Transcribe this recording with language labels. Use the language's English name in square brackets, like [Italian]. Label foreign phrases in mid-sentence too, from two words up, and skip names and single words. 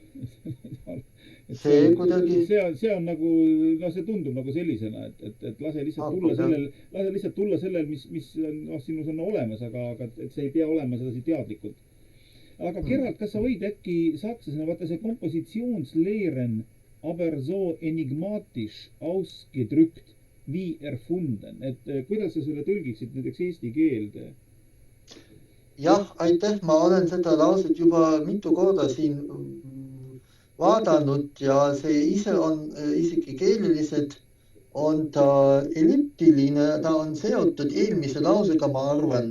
[Estonian] see on nagu, see tundub nagu sellisena, et lase lihtsalt tulla sellel, mis sinus on olemas, aga et see ei pea olema sedasi teadlikult. Aga Gerald, kas sa võid äkki sakslasena, vaata see Kompositionslehren, [German] aber so enigmatisch ausgedrückt wie erfunden, [Estonian] et kuidas sa selle tõlgiksid näiteks eesti keelde? Jah, aitäh, ma olen seda lauset juba mitu korda siin vaadanud ja see ise on isegi keeleliselt on ta elliptiline, ta on seotud eelmise lausega, ma arvan.